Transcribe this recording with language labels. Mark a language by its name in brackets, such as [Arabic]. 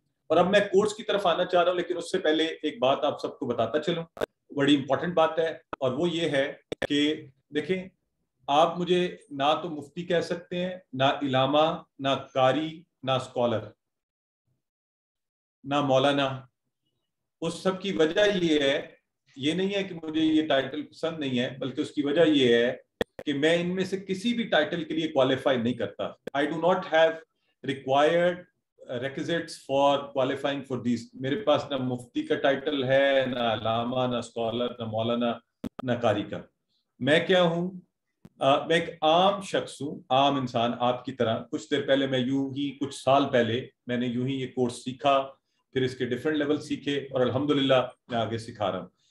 [Urdu] اور اب میں کورس کی طرف آنا چاہ رہا ہوں, لیکن اس سے پہلے ایک بات آپ سب کو بتاتا چلوں, بڑی امپورٹنٹ بات ہے, اور وہ یہ ہے کہ دیکھیں آپ مجھے نہ تو مفتی کہہ سکتے ہیں, نہ علامہ, نہ قاری, نہ اسکالر, نہ مولانا. اس سب کی وجہ یہ نہیں ہے کہ مجھے یہ ٹائٹل پسند نہیں ہے, بلکہ اس کی وجہ یہ ہے کہ میں ان میں سے کسی بھی ٹائٹل کے لیے کوالیفائی نہیں کرتا. [English] I do not have required requisites for qualifying for these. [Urdu] میرے پاس نہ مفتی کا ٹائٹل ہے, نہ علامہ, نہ اسکالر, نہ مولانا, نہ قاری کا. میں کیا ہوں؟ میں ایک عام شخص ہوں, عام انسان آپ کی طرح. کچھ دیر پہلے میں یوں ہی, کچھ سال پہلے میں نے یوں ہی یہ کورس سیکھا, پھر اس کے ڈیفرنٹ لیول سیکھے, اور الحمدللہ میں آگے سکھا رہا ہوں.